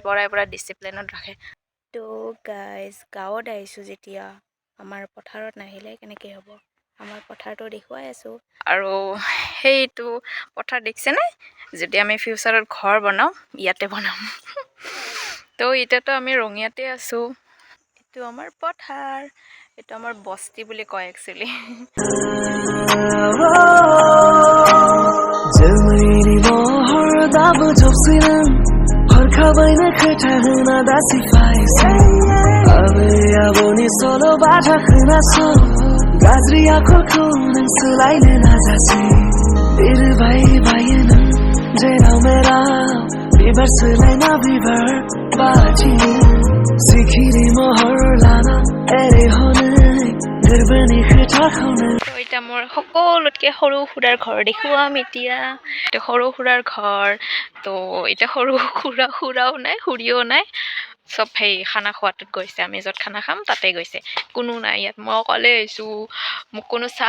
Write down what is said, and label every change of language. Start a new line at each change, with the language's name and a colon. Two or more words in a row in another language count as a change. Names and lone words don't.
Assamese: পৰাই পৰা ডিচিপ্লিনত ৰাখে তো গাইজ গাঁৱত আহিছোঁ যেতিয়া আমাৰ পথাৰত নাহিলে কেনেকৈ হ'ব আমাৰ পথাৰটো দেখুৱাই আছোঁ আৰু সেইটো পথাৰ দেখিছেনে যদি আমি ফিউচাৰত ঘৰ বনাওঁ ইয়াতে বনাম তো এতিয়াতো আমি ৰঙিয়াতে আছোঁ এইটো আমাৰ পথাৰ এইটো আমাৰ বস্তি বুলি কয় একচুৱেলি
Bodo: गाज्रि आखलखौ नों सोलायनो नाजासै बिरबाय बायो नों जेराव मेराव बिबार सोलायना बिबार बाथि सिखिरि महर लाना एरे हनै गोरबोनि खोथाखौनो
Assamese: এতিয়া মোৰ সকলোতকৈ সৰু খুৰাৰ ঘৰ দেখুৱাম এতিয়া এইটো সৰু খুৰাৰ ঘৰ তো এতিয়া সৰু খুৰাও নাই খুৰীও নাই চব সেই খানা খোৱাটোত গৈছে আমি য'ত খানা খাম তাতে গৈছে কোনো নাই ইয়াত মই অকলে আহিছোঁ মোক কোনো চাহ